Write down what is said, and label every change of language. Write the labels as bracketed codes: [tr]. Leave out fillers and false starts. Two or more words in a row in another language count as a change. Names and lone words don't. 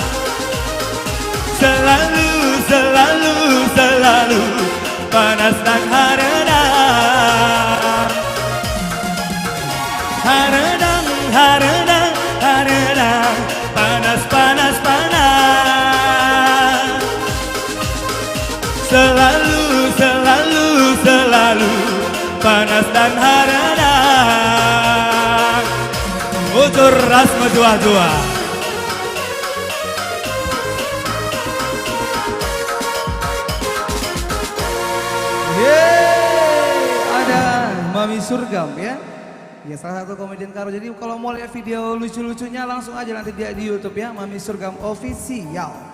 [id] Selalu, selalu, selalu panas dan haredang. Haredang, haredang, haredang, panas, panas, panas. Selalu, selalu, selalu panas dan haredang. [btx] Ujur ras medua-dua. [id] Ada Mami Surgam ya. Ya salah satu komedian karo. Jadi kalau mau lihat video lucu-lucunya langsung aja nanti dia di YouTube ya, Mami Surgam Official.